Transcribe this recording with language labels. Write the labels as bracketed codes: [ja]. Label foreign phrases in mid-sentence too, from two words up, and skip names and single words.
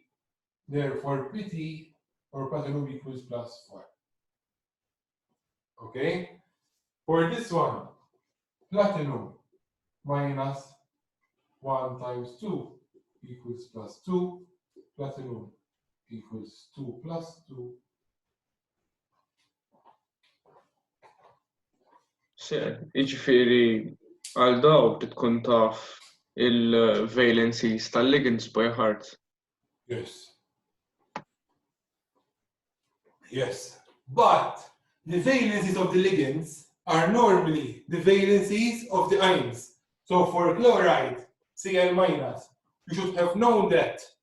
[en] Therefore, Pt or platinum equals plus 4. Okay? For this one, platinum minus 1 times 2 equals plus 2. Platinum equals 2 plus 2. [mt] Jiġifieri għal dawk tkun taf il-valencies tal-ligands [en] by heart. Yes. Yes. But the valencies of the ligands are normally the valencies of the ions. So for chloride, Cl minus, you should have known that.